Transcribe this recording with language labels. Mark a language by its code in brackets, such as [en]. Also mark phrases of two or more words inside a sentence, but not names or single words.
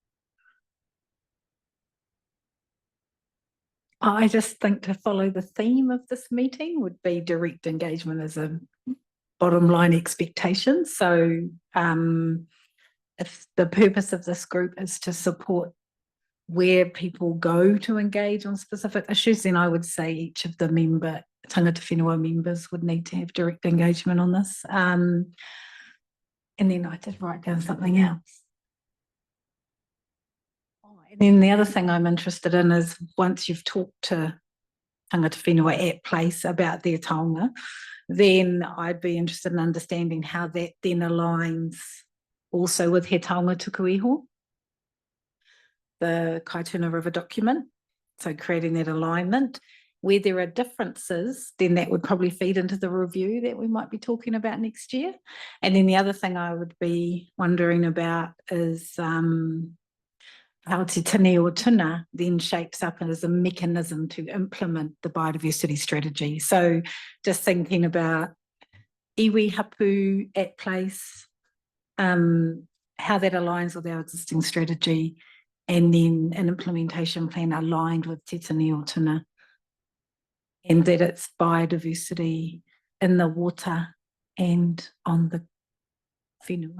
[en] I just think to follow the theme of this meeting would be direct engagement as a bottom line expectation. So if the purpose of this group is to support where people go to engage on specific issues, then I would say each of the [mi] tangata whenua [en] members would need to have direct engagement on this. And then I did write down something else. And then the other thing I'm interested in is once you've talked to [mi] tangata whenua [en] at place about their taonga, then I'd be interested in understanding how that then aligns also with [mi] he taonga tuku iho, [en] the Kaituna River document. So creating that alignment. Where there are differences, then that would probably feed into the review that we might be talking about next year. And then the other thing I would be wondering about is how Te Tine o Tuna then shapes up as a mechanism to implement the biodiversity strategy. So just thinking about [mi] iwi hapu [en] at place, how that aligns with our existing strategy, and then an implementation plan aligned with Te Tine o Tuna, and that it's biodiversity in the water and on the whenua.